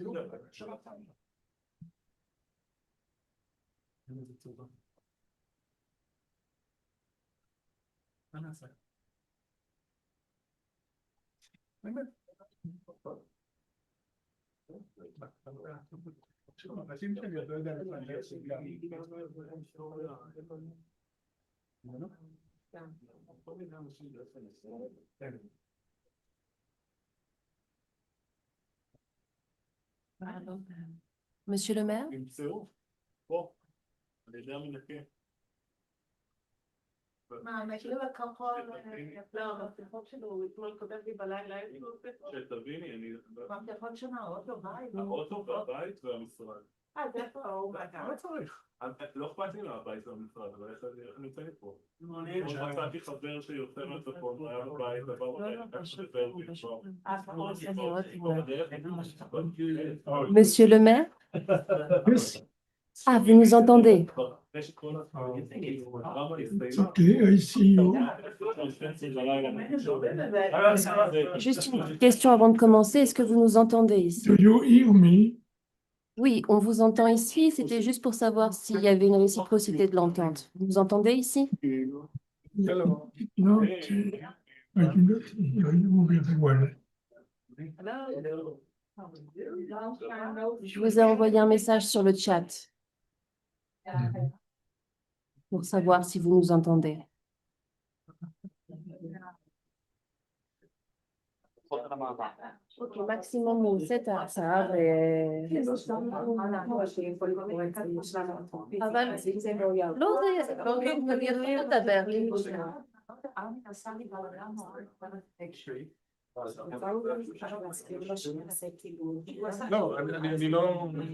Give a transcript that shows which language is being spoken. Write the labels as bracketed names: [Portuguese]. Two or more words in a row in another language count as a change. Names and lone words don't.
[Hebrew] מה נעשה? באמת? אנשים שלי, אתה יודע, [French] Monsieur le maire? [Hebrew] מה, מכיר הכחול, לא, המפתחות שלו, אתמול כותב לי בלילה, אין לי מפתחות. שתביני, אני... המפתחות של האוטו בית. האוטו והבית והמשרד. אז איפה הוא? לא צריך. לא אכפת לי מהבית והמשרד, אבל איך אני יוצא מפה? מצאתי חבר שיוצא מהצפון, הוא היה בבית, עבר בבית, [French] Monsieur le maire? Ah, vous nous entendez? [English] It's okay, I see you. [French] Juste une question avant de commencer. Est-ce que vous nous entendez ici? [English] Do you hear me? [French] Oui, on vous entend ici. C'était juste pour savoir s'il y avait une réciprocité de l'entente. Vous nous entendez ici? [English] No, I do not hear you very well. [French] Je vous ai envoyé un message sur le chat pour savoir si vous nous entendez. [Hebrew] Ok, maximum 7 עכשיו. אבל לא, זה יתחיל לדבר. לא, אני לא...